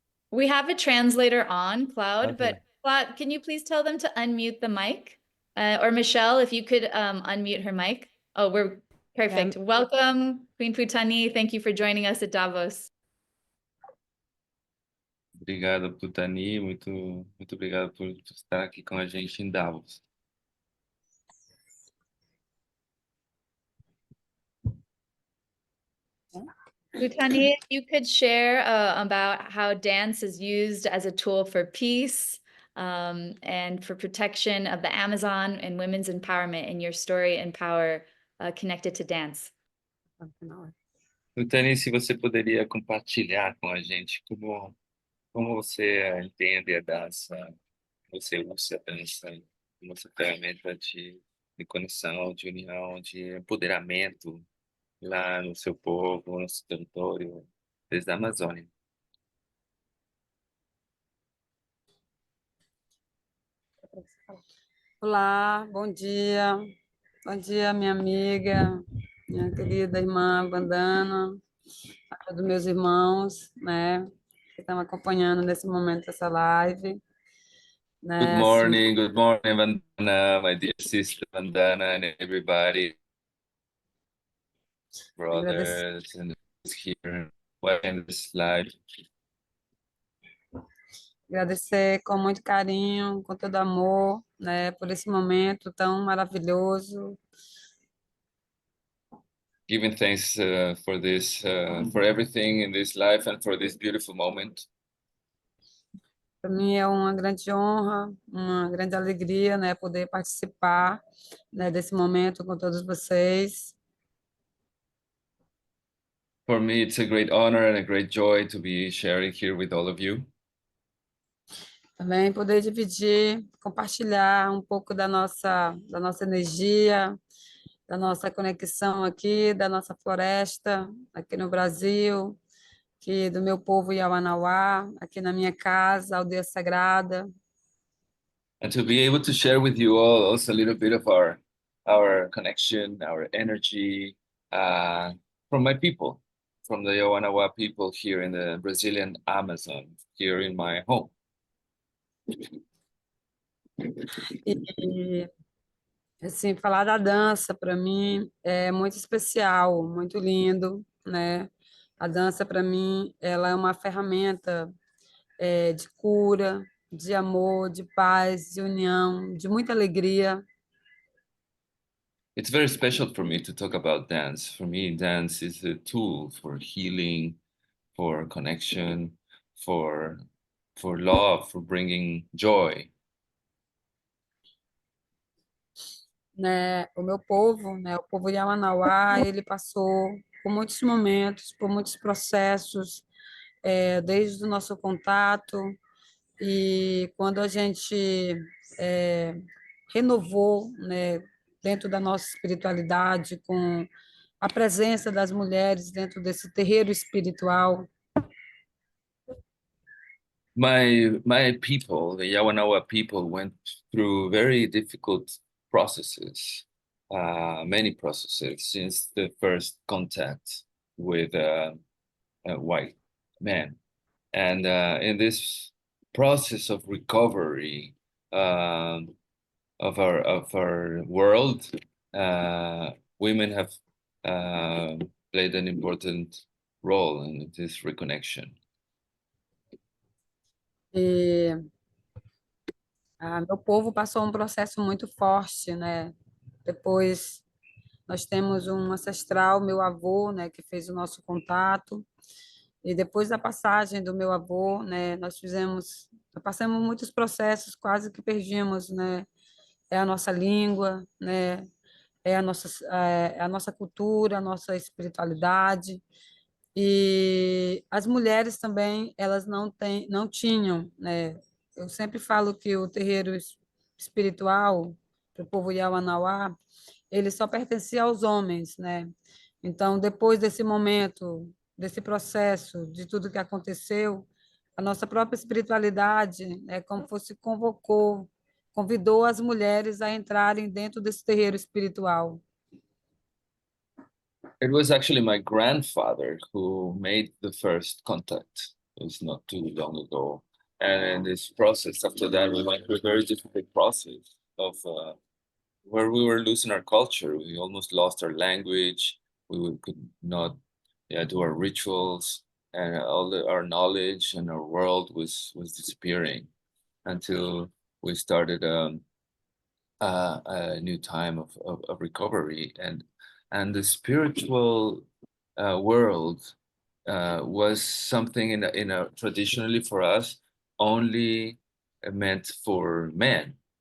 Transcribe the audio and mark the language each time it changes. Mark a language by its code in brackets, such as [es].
[en] We have a translator on, Cloud, Okay. but Cloud, can you please tell them to unmute the mic? Or Michelle, if you could unmute her mic. Oh, we're perfect. Welcome, Queen Putani. Thank you for joining us at Davos. [pt] Obrigado, Putani. Muito obrigado por estar aqui com a gente em Davos. [en] Putani, if you could share about how dance is used as a tool for peace and for protection of the Amazon and women's empowerment in your story and power connected to dance. [pt] Putani, se você poderia compartilhar com a gente como você entende a dança, você usa a dança como essa ferramenta de conexão, de união, de empoderamento lá no seu povo, no seu território, desde a Amazônia. Olá, bom dia. Bom dia, minha amiga, minha querida irmã Bandana, a todos meus irmãos, né, que estão acompanhando nesse momento essa live. Né, [en] Good morning, Vandana, my dear sister Vandana, and everybody, brothers and here, watching this live. [pt] Agradecer com muito carinho, com todo amor, né, por esse momento tão maravilhoso. [en] Giving thanks for this, for everything in this life and for this beautiful moment. [pt] Para mim é uma grande honra, uma grande alegria, né, poder participar, né, desse momento com todos vocês. [en] For me, it's a great honor and a great joy to be sharing here with all of you. [pt] Também poder dividir, compartilhar um pouco da nossa energia, da nossa conexão aqui, da nossa floresta, aqui no Brasil, aqui do meu povo Yawanawá, aqui na minha casa, aldeia sagrada. [en] And to be able to share with you all also a little bit of our connection, our energy from my people, from the Yawanawa people here in the Brazilian Amazon, here in my home. [pt] E assim, falar da dança para mim é muito especial, muito lindo, né? A dança para mim, ela é uma ferramenta de cura, de amor, de paz, de união, de muita alegria. [en] It's very special for me to talk about dance. For me, dance is a tool for healing, for connection, for love, for bringing joy. [pt] Né, o meu povo, né, o povo Yamanauá, ele passou por muitos momentos, por muitos processos, desde o nosso contato, e quando a gente renovou, né, dentro da nossa espiritualidade, com a presença das mulheres dentro desse terreiro espiritual. [en] My people, the Yawanawa people, went through very difficult processes, many processes since the first contact with a white man. And in this process of recovery of our world, women have played an important role in this reconnection. [pt] E meu povo passou um processo muito forte, né? Depois nós temos um ancestral, meu avô, né, que fez o nosso contato. E depois da passagem do meu avô, né, nós fizemos passamos muitos processos, quase que perdimos, né? É a nossa língua, né? É a nossa cultura, a nossa espiritualidade. E as mulheres também, elas não tinham, né? Eu sempre falo que o terreiro espiritual, do povo Yawanawá, ele só pertencia aos homens, né? Então, depois desse momento, desse processo, de tudo que aconteceu, a nossa própria espiritualidade, como fosse convidou as mulheres a entrarem dentro desse terreiro espiritual. [en] It was actually my grandfather who made the first contact. It was not too long ago. And in this process, after that, we went through a very difficult process of where we were losing our culture. We almost lost our language. Could not do our rituals, and our knowledge and our world was disappearing until we started a new time of recovery, and the spiritual world was something in a traditionally for us only meant for men.